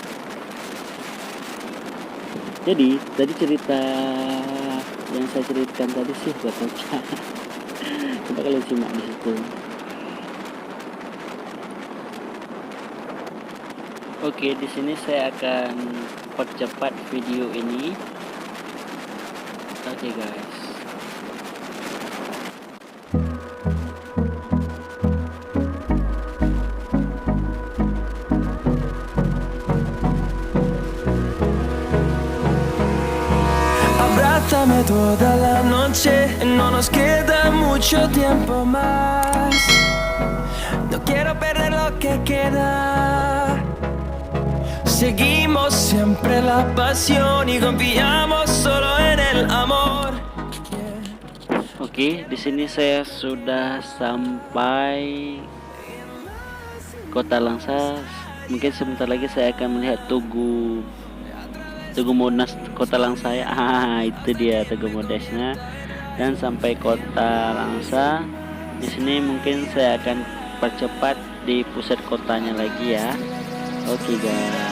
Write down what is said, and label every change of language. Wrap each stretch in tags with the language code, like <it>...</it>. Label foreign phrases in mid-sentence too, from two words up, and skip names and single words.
<id>Jadi tadi cerita yang saya ceritakan tadi sih buat baca. Coba kalian simak di situ. Oke, di sini saya akan percepat video ini. Oke guys.</id> <es>Abrázame toda la noche, no nos queda mucho tiempo más. No quiero perder lo que queda. Seguimos siempre la pasión y confiamos solo en el amor.</es> <id>Oke, di sini saya sudah sampai Kota Langsa. Mungkin sebentar lagi saya akan melihat Tugu Monas Kota Langsa ya. Itu dia Tugu Monasnya. Dan sampai Kota Langsa. Di sini mungkin saya akan percepat di pusat kotanya lagi ya. Oke guys.</id>